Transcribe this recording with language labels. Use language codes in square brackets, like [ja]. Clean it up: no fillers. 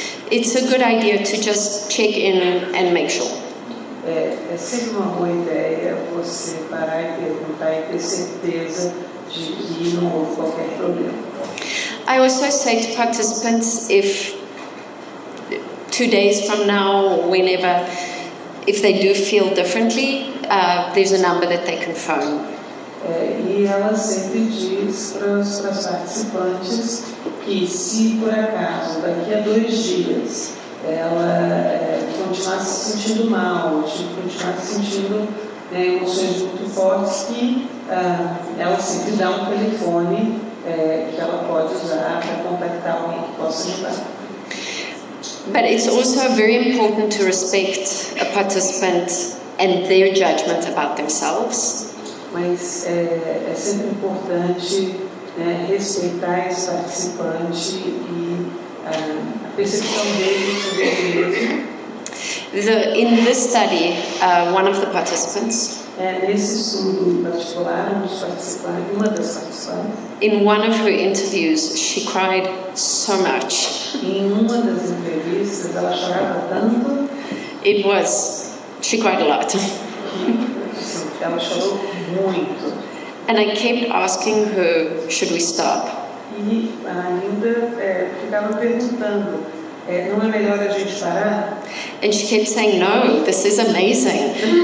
[en] it's a good idea to just check in and make sure. [pt] É sempre uma boa ideia você parar e perguntar e ter certeza de que não houve qualquer problema. [en] I also say to participants, if 2 days from now or whenever, if they do feel differently, there's a number that they can phone. [pt] E ela sempre diz para os participantes que se por acaso daqui a 2 dias ela continuar se sentindo mal, continuar sentindo emoções muito fortes, que ela sempre dá um telefone que ela pode usar para contactar alguém que possa ajudar. [en] But it's also very important to respect a participant and their judgment about themselves. [pt] Mas é sempre importante respeitar esse participante e a percepção dele sobre ele mesmo. [en] In this study, one of the participants, [pt] nesse estudo particular, uma das participantes, [en] in one of her interviews, she cried so much. [pt] Em uma das entrevistas, ela chorava tanto. [en] She cried a lot. [pt] Ela chorou muito. [en] And I kept asking her, should we stop? [pt] E ainda ficava perguntando, não é melhor a gente parar? [en] And she kept saying, no, this is amazing.